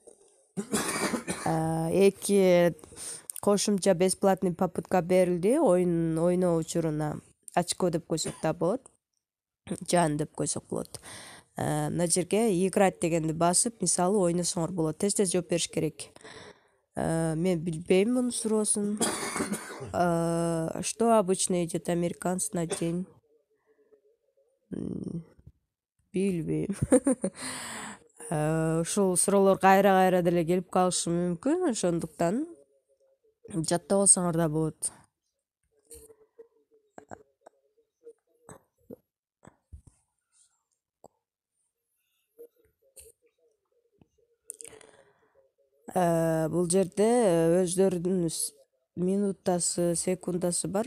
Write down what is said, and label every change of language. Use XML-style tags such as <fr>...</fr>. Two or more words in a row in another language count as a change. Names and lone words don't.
<ky>2 кошумча</ky> <ru>бесплатный попытка</ru> <ky>берилди. Оюн ойноо учуруна очко деп койсок да болот. Жан деп койсок болот. Мына жерге играть дегенди басып, мисалы ойносоңор болот. Тез жооп бериш керек. Мен билбейм мунун суроосун.</ky> <ru>Что обычно идет американец на день?</ru> <ky>Билбейм. Ушул суроолор кайра деле келип калышы мүмкүн. Ошондуктан жаттап алсаңар да болот. Бул жерде өздөрүнүн минутасы, секундасы бар.</ky>